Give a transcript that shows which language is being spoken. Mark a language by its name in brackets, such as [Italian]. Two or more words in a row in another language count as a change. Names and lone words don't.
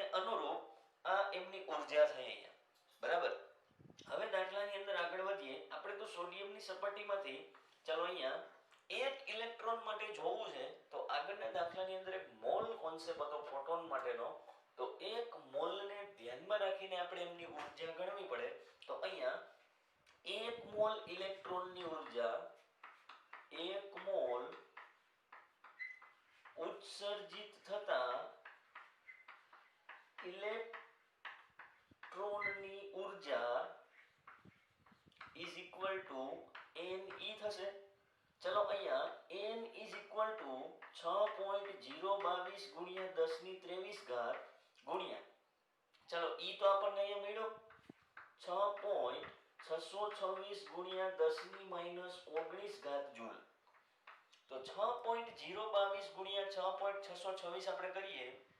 [Gujarati] અનુરૂપ આ એમની ઊર્જા થઈ અહીંયા બરાબર હવે દાખલાની અંદર આગળ વધીએ આપણે તો સોડિયમની સપાટીમાંથી ચાલો અહીંયા એક ઇલેક્ટ્રોન માટે જોવું છે તો આગળના દાખલાની અંદર એક મોલ કોન્સેપ્ટ હતો ફોટોન માટેનો તો એક મોલને ધ્યાનમાં રાખીને આપણે એમની ઊર્જા ગણવી પડે તો અહીંયા 1 મોલ ઇલેક્ટ્રોનની ઊર્જા 1 મોલ ઉત્સર્જિત થતા ઇલેક્ટ્રોનની ઊર્જા [English] is equal to Ne [Gujarati] થશે ચલો અહીંયા [English] n is equal to [Gujarati] 6.022 ગુણ્યા 10 ની 23 ઘાત ગુણ્યા ચલો E તો આપણને અહીંયા મળ્યો 6.626 ગુણ્યા 10 ની -19 ઘાત જૂલ તો 6.022 ગુણ્યા 6.626 આપણે કરીએ